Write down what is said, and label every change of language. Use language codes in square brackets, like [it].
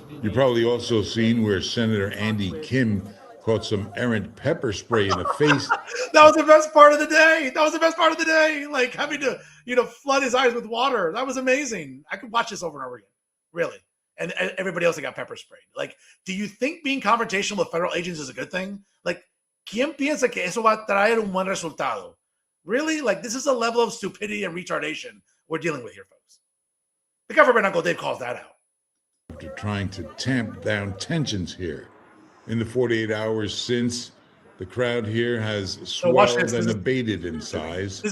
[en] You've probably also seen where Senator Andy Kim caught some errant pepper spray in the face. That was the best part of the day. Like having to, flood his eyes with water. That was amazing. I could watch this over and over again. Really. And everybody else that got pepper sprayed. Like, do you think being confrontational with federal agents is a good thing? Like, [es] ¿quién piensa que eso va a traer un buen resultado? [en] Really? Like, this is a level of stupidity and retardation we're dealing with here, folks. The government, Uncle Dave, calls that out. After trying to tamp down tensions here. In the 48 hours since, the crowd here has swelled and abated in size.